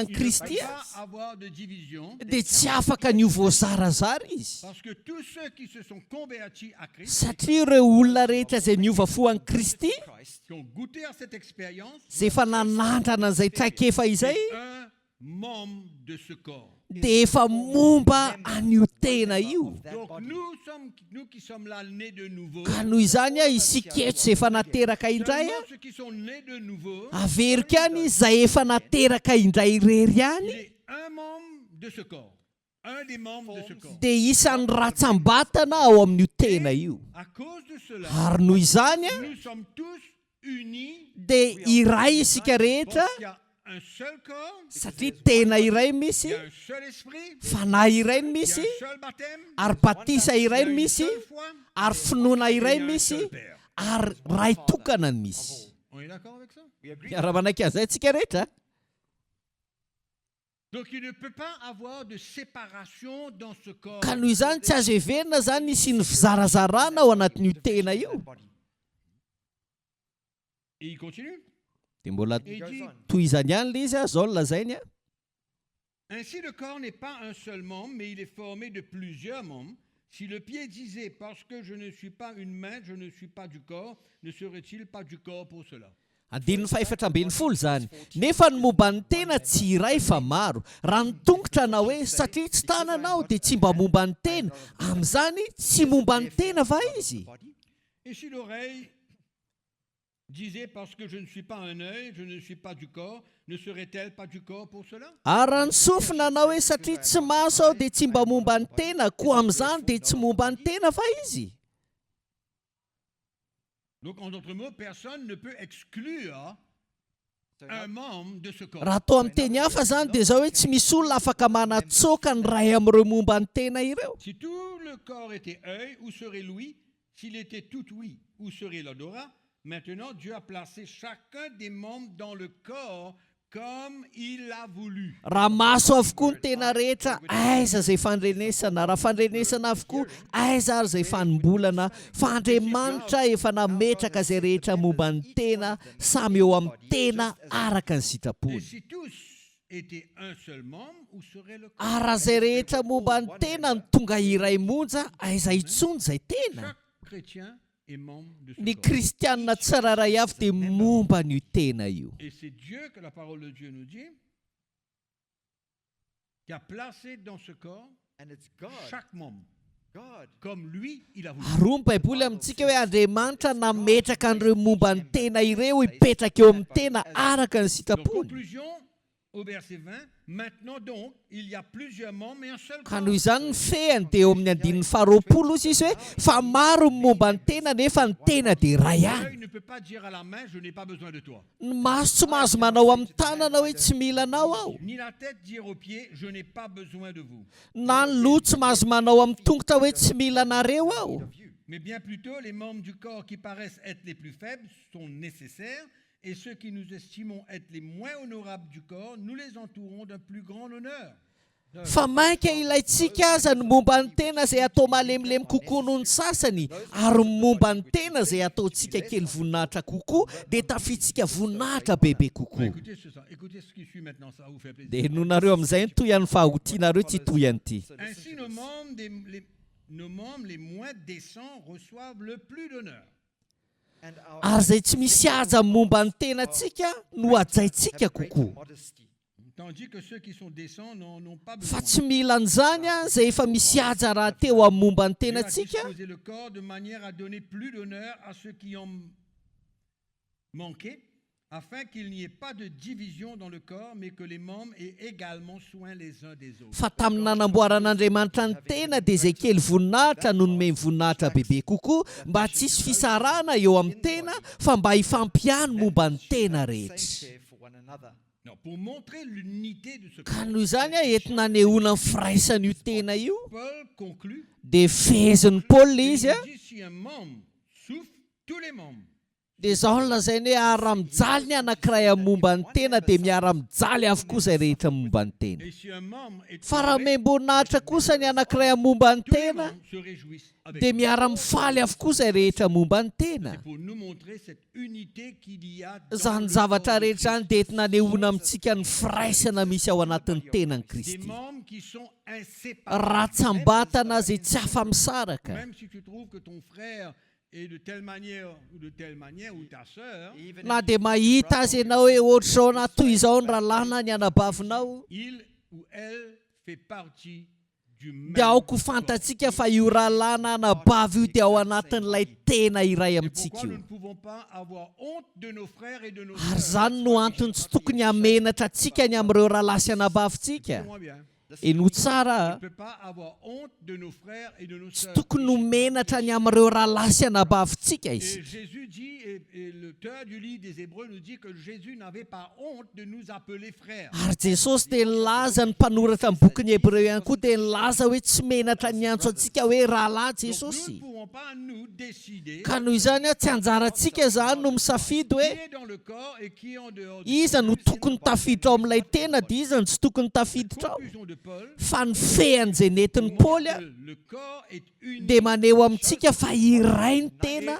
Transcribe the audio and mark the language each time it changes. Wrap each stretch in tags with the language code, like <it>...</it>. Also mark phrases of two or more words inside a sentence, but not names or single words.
<fr>il ne Kristy peut a, pas avoir de division</fr> <mg>dia tsy afaka ny ho voazarazara izy.</mg> <fr>parce que tous ceux qui se sont convertis à Christ,</fr> <mg>Satria ireo olona rehetra izay niova fo an'i Kristy,</mg> <fr>qui ont goûté à cette expérience,</fr> <mg>izay efa nanandrana an'izay traikefa izay,</mg> <fr>un membre de ce corps.</fr> <mg>dia efa momba an'io tena io.</mg> <fr>Donc nous qui sommes là nés de nouveau,</fr> <mg>Ka noho izany a isika eto izay efa nateraka indray a,</mg> <fr>seulement ceux qui sont nés de nouveau,</fr> <mg>averika any izay efa nateraka indray irery</mg> <fr>il</fr> <mg>ihany,</mg> <fr>est un membre de ce corps, un des membres de ce corps.</fr> <mg>dia isan'ny ratsambatana ao amin'io tena io.</mg> <fr>À cause de cela,</fr> <mg>Ary noho izany a,</mg> <fr>nous sommes tous unis</fr> <mg>dia iray isika rehetra,</mg> <fr>parce qu'il y a un seul corps,</fr> <mg>satria tena iray</mg> <fr>il</fr> <mg>misy,</mg> <fr>y a un seul esprit,</fr> <mg>fanahy iray ny</mg> <fr>il y a</fr> <mg>misy,</mg> <fr>un seul baptême,</fr> <mg>ary batisa</mg> <fr>il y</fr> <mg>iray</mg> <fr>a</fr> <mg>ny</mg> <fr>une</fr> <mg>misy,</mg> <fr>seule foi,</fr> <mg>ary finoana</mg> <fr>et il</fr> <mg>iray</mg> <fr>y a</fr> <mg>ny</mg> <fr>un</fr> <mg>misy,</mg> <fr>seul Père.</fr> <mg>ary ray tokana ny misy.</mg> <fr>On est d'accord avec ça?</fr> <mg>Miara-manaiky an'izay tsika rehetra.</mg> <fr>Donc il ne peut pas avoir de séparation dans ce corps.</fr> <mg>Ka noho izany tsy azo heverina zany sy ny fizarazarana ao anatin'io tena io.</mg> <fr>Et il continue.</fr> <mg>Dia mbola</mg> <fr>Et il dit,</fr> <mg>tohizany ihany le izy a, zao no lazainy a.</mg> <fr>ainsi le corps n'est pas un seul membre, mais il est formé de plusieurs membres. Si le pied disait, parce que je ne suis pas une main, je ne suis pas du corps, ne serait-il pas du corps pour cela?</fr> <mg>14 zany. Nefa ny momba ny tena tsy iray fa maro. Raha ny tongotra na hoe satria tsy tananao dia tsy mba momba ny tena, amin'izany tsy momba ny tena va izy.</mg> <fr>Et si l'oreille disait, parce que je ne suis pas un œil, je ne suis pas du corps, ne serait-elle pas du corps pour cela?</fr> <mg>Ary raha ny sofina na hoe satria tsy maso aho dia tsy mba momba ny tena, koa amin'izany dia tsy momba ny tena va izy.</mg> <fr>Donc, en d'autres mots, personne ne peut exclure un membre de ce corps.</fr> <mg>Raha atao amin'ny teny hafa zany dia zao hoe tsy misy olona afaka manatsoaka ny ray amin'ireo momba ny tena ireo.</mg> <fr>Si tout le corps était œil, où serait l'ouïe? S'il était tout ouïe, où serait l'odorat? Maintenant, Dieu a placé chacun des membres dans le corps comme il l'a voulu.</fr> <mg>Raha maso avokoa ny tena rehetra, aiza izay fandrenesana, raha fandrenesana avokoa, aiza ary izay fanombolana, fa Andriamanitra efa nametraka izay rehetra momba ny tena, samy eo amin'ny tena araka ny</mg> <fr>Et</fr> <mg>sitrapony.</mg> <fr>si tous étaient un seul membre, où serait le corps?</fr> <mg>Ary raha izay rehetra momba ny tena ny tonga iray monja, aiza intsony izay tena.</mg> <fr>Chaque chrétien est membre de ce</fr> <mg>Ny</mg> <fr>corps.</fr> <mg>kristianina tsirairay avy dia momba n'io tena io.</mg> <fr>Et c'est Dieu que la parole de Dieu nous dit, qui a placé dans ce corps</fr> <en>And it's God.</en> <fr>chaque membre,</fr> <en>God.</en> <fr>comme lui, il a voulu.</fr> <mg>Ary ny baiboly amintsika hoe Andriamanitra nametraka an'ireo momba ny tena ireo hipetraka eo amin'ny tena araka ny</mg> <fr>Donc,</fr> <mg>sitrapony.</mg> <fr>conclusion, au verset 20, maintenant donc, il y a plusieurs membres mais un seul</fr> <mg>ka</mg> <fr>corps.</fr> <mg>noho izany ny fehany dia eo amin'ny andininy faharoapolo izy izy hoe fa maro ny momba ny tena nefa ny tena dia ray ihany.</mg> <fr>L'œil ne peut pas dire à la main, je n'ai pas besoin de toi.</fr> <mg>Ny maso tsy mahazo manao amin'ny tanana hoe tsy mila anao aho,</mg> <fr>Ni la tête dire aux pieds, je n'ai pas besoin de vous.</fr> <mg>na ny loha tsy mahazo manao amin'ny tongotra hoe tsy mila anareo aho.</mg> <fr>Mais bien plutôt, les membres du corps qui paraissent être les plus faibles sont nécessaires, et ceux qui nous estimons être les moins honorables du corps, nous les entourons d'un plus grand honneur.</fr> <mg>Fa mainka ilayntsika aza ny momba ny tena izay atao malemilemy kokoa noho ny sasany, ary ny momba ny tena izay ataontsika kely voninahitra kokoa dia tafitsika voninahitra bebe kokoa.</mg> <fr>Écoutez ce qui suit maintenant, ça va vous faire plaisir.</fr> <mg>Dia noho nareo amin'izay ny toy an'ny fahotianareo tsy toy an'ity.</mg> <fr>Ainsi, nos membres les moins décents reçoivent le plus d'honneur.</fr> <mg>Ary izay tsy misy aja amin'ny momba ny tenantsika no ajaintsika kokoa.</mg> <fr>Tandis que ceux qui sont décents n'en ont pas</fr> <mg>Fa</mg> <fr>besoin.</fr> <mg>tsy mila an'izany izay efa misy aja raha teo amin'ny momba ny</mg> <fr>Dieu a</fr> <mg>tenantsika,</mg> <fr>disposé le corps de manière à donner plus d'honneur à ceux qui en manquaient, afin qu'il n'y ait pas de division dans le corps, mais que les membres aient également soin les uns des autres.</fr> <mg>fa tamin'ny nanamboaran'Andriamanitra ny tena dia izay kely voninahitra no nomeny voninahitra bebe kokoa mba tsy hisy fisarana eo amin'ny tena fa mba hifampiany momba ny tena rehetra.</mg> <fr>Non, pour montrer l'unité de ce</fr> <mg>Ka</mg> <fr>corps,</fr> <mg>noho izany entina anehoana ny firaisan'io tena io</mg> <fr>Paul conclut,</fr> <mg>dia fehezin'ny Paola</mg> <fr>il</fr> <mg>izy a,</mg> <fr>dit, si un membre souffre, tous les membres.</fr> <mg>dia izao no lazainy hoe ara-mijaly ny anankiray amin'ny momba ny tena dia miara-mijaly avokoa izay rehetra momba ny tena.</mg> <fr>Et si un membre est</fr> <mg>Fa raha</mg> <fr>tombé,</fr> <mg>memboninahitra kosa ny anankiray amin'ny momba ny</mg> <fr>tous les</fr> <mg>tena</mg> <fr>membres se réjouissent avec</fr> <mg>dia</mg> <fr>lui.</fr> <mg>miara-mifaly avokoa izay rehetra momba ny tena.</mg> <fr>C'est pour nous montrer cette unité qu'il y a dans</fr> <mg>Izany</mg> <fr>le</fr> <mg>zavatra</mg> <fr>corps de</fr> <mg>rehetra izany</mg> <fr>Christ.</fr> <mg>dia entina anehoana amintsika ny firaisana misy ao anatin'ny tenan'i</mg> <fr>Des</fr> <mg>Kristy.</mg> <fr>membres qui sont inséparables.</fr> <mg>Ratsambatana izay tsy afa-misaraka.</mg> <fr>Même si tu trouves que ton frère est de telle manière ou ta sœur,</fr> <mg>Na dia mahita azy ianao hoe ohatr'izao na toy izao ny rahalahy ny anabavinao,</mg> <fr>il ou elle fait partie du même</fr> <mg>dia aoko</mg> <fr>corps.</fr> <mg>fantatsika fa io rahalahy na anabavy io dia ao anatin'ilay tena iray</mg> <fr>Et</fr> <mg>amintsika</mg> <fr>pourquoi nous</fr> <mg>io.</mg> <fr>ne pouvons pas avoir honte de nos frères et de nos</fr> <mg>Ary</mg> <fr>sœurs?</fr> <mg>izany no antony tsy tokony hamenatra antsika ny amin'ireo rahalahy sy anabavintsika.</mg> <fr>Écoutez-moi bien.</fr> <mg>Eno tsara,</mg> <fr>On ne peut pas avoir honte de nos frères et de nos</fr> <mg>tsy</mg> <fr>sœurs.</fr> <mg>tokony ho menatra ny amin'ireo rahalahy sy anabavintsika</mg> <fr>Et</fr> <mg>izy.</mg> <fr>Jésus dit, et l'auteur du livre des Hébreux nous dit que Jésus n'avait pas honte de nous appeler frères.</fr> <mg>Ary Jesosy dia nilaza ny mpanoratra amin'ny bokin'ny Hébreu ihany koa dia nilaza hoe tsy menatra ny antso antsika hoe rahalahy</mg> <fr>Donc nous ne</fr> <mg>Jesosy.</mg> <fr>pouvons pas nous décider</fr> <mg>Ka noho izany tsy anjarantsika izany no misafidy</mg> <fr>qui</fr> <mg>hoe</mg> <fr>est dans le corps et qui est en dehors du</fr> <mg>iza no</mg> <fr>corps.</fr> <mg>tokony tafiditra ao amin'ilay tena dia iza no tsy tokony tafiditra ao.</mg> <fr>Conclusion de Paul,</fr> <mg>Fa ny fehan'izay nentin'ny Paoly a,</mg> <fr>le corps est uni,</fr> <mg>dia maneho amintsika fa iray ny tena</mg>